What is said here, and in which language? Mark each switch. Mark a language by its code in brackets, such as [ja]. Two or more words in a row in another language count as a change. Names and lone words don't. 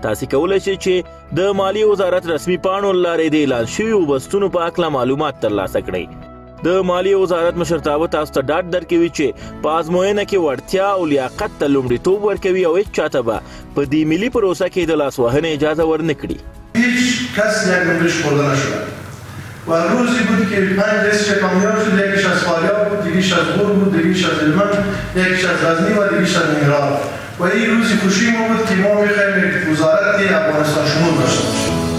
[ps] تاسو کولی شئ چې د مالیې وزارت رسمي پاڼو له لارې د اعلان شویو بستونو په اړه معلومات ترلاسه کړئ. د مالیې وزارت مشرتابه تاسو ته ډاډ درکوي چې په ازموینه کې وړتیا او لیاقت ته لومړیتوب ورکوي او هیڅ چاته به په دې ملي پروسه کې د لاسوهنې اجازه ورنه کړي. [fa] هیچ کس یک نمرش خورده نشد و روزی بود که 5 لیست کامیاب شد، یکیش از فاریاب بود، یکیش از غور بود، یکیش از هلمند، یکیش از غزنی و یکیش از ننگرهار و این روزی خوشی ما بود که ما می‌خوایم وزارت افغانستان شمول داشته باشیم.